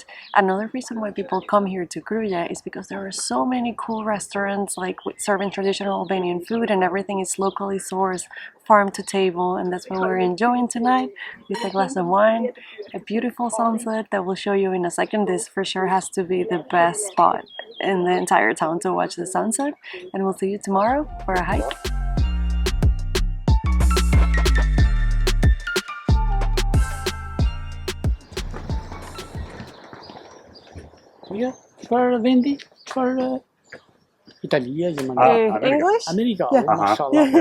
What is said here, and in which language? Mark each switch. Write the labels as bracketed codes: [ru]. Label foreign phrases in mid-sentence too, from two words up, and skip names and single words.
[en] Another reason why people come here to Kruja is because there are so many cool restaurants like serving traditional Albanian food, and everything is locally sourced, farm to table, and that's what we're enjoying tonight with a glass of wine, a beautiful sunset that we'll show you in a second. This for sure has to be the best spot in the entire town to watch the sunset, and we'll see you tomorrow for a hike. [sq] Çfarë vendi? Çfarë Italia, Gjermania? [en] English? [sq] Amerika. [en] Yeah. [ar] Mashallah.